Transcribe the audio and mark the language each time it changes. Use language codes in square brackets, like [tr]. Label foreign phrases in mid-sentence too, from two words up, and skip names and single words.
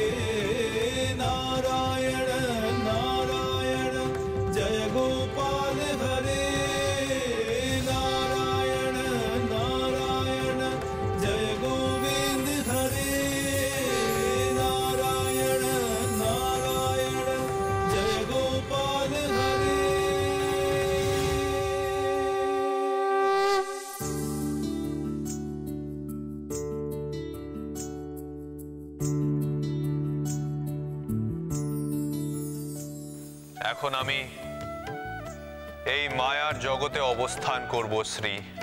[sa] नारायण नारायण जय गोपाल हरे। नारायण नारायण जय गोविंद हरे। नारायण नारायण जय गोपाल हरे। [bn] এখন আমি এই মায়ার জগতে অবস্থান করব শ্রী।